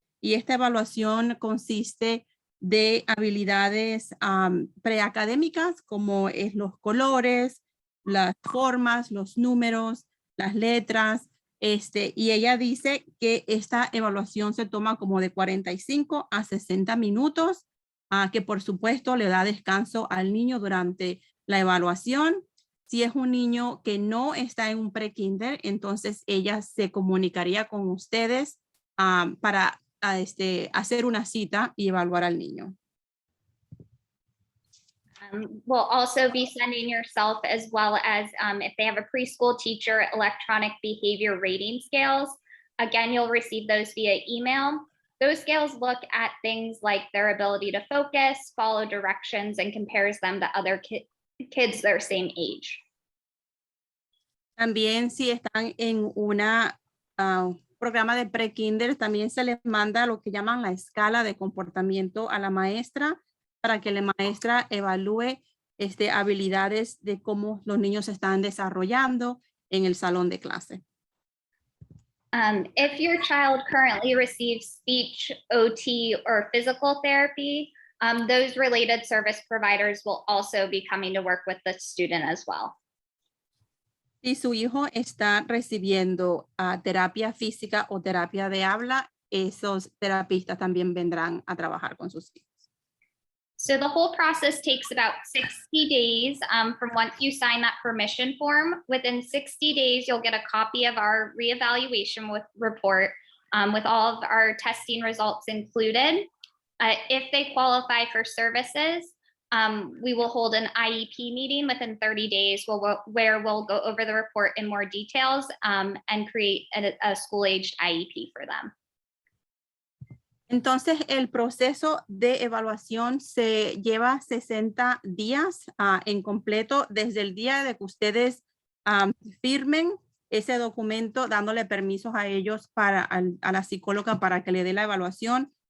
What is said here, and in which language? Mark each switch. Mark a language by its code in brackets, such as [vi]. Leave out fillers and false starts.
[es] Y esta evaluación consiste de habilidades preacadémicas como es los colores, las formas, los números, las letras, y ella dice que esta evaluación se toma como de 45 a 60 minutos, que por supuesto le da descanso al niño durante la evaluación. Si es un niño que no está en un pre-kinder, entonces ella se comunicaría con ustedes para hacer una cita y evaluar al niño. [en] We'll also be sending yourself, as well as if they have a preschool teacher, electronic behavior rating scales. Again, you'll receive those via email. Those scales look at things like their ability to focus, follow directions, and compares them to other kids their same age. [es] También si están en una programa de pre-kinder, también se les manda lo que llaman la escala de comportamiento a la maestra para que la maestra evalúe habilidades de cómo los niños están desarrollando en el salón de clase. [en] If your child currently receives speech, OT, or physical therapy, those related service providers will also be coming to work with the student as well. [es] Si su hijo está recibiendo terapia física o terapia de habla, esos terapistas también vendrán a trabajar con sus hijos. [en] So the whole process takes about 60 days from once you sign that permission form. Within 60 days, you'll get a copy of our reevaluation report with all of our testing results included. If they qualify for services, we will hold an IEP meeting within 30 days where we'll go over the report in more details and create a school-aged IEP for them. [es] Entonces, el proceso de evaluación se lleva 60 días en completo desde el día de que ustedes firmen ese documento dándole permisos a ellos a la psicóloga para que le dé la evaluación.